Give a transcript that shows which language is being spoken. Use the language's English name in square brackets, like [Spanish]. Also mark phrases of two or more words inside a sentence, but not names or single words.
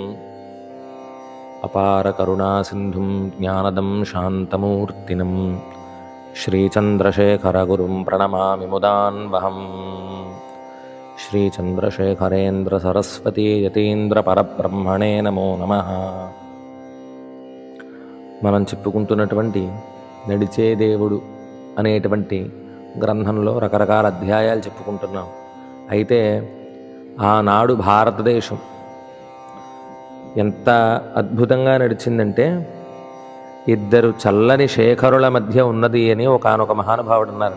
[Sanskrit] अपारकरुणासिन्धुं ज्ञानदं शान्तमूर्तिनं श्रीचन्द्रशेखरगुरुं प्रणमामि मुदान्वहम्। श्रीचन्द्रशेखरेन्द्रसरस्वती यतीन्द्रपरब्रह्मणे नमो नमः। [Telugu] మనం చెప్పుకుంటున్నటువంటి నడిచే దేవుడు అనేటువంటి గ్రంథంలో రకరకాల అధ్యాయాలు చెప్పుకుంటున్నాం. అయితే ఆనాడు భారతదేశం ఎంత అద్భుతంగా నడిచిందంటే ఇద్దరు చల్లని శేఖరుల మధ్య ఉన్నది అని ఒకానొక మహానుభావుడు ఉన్నారు.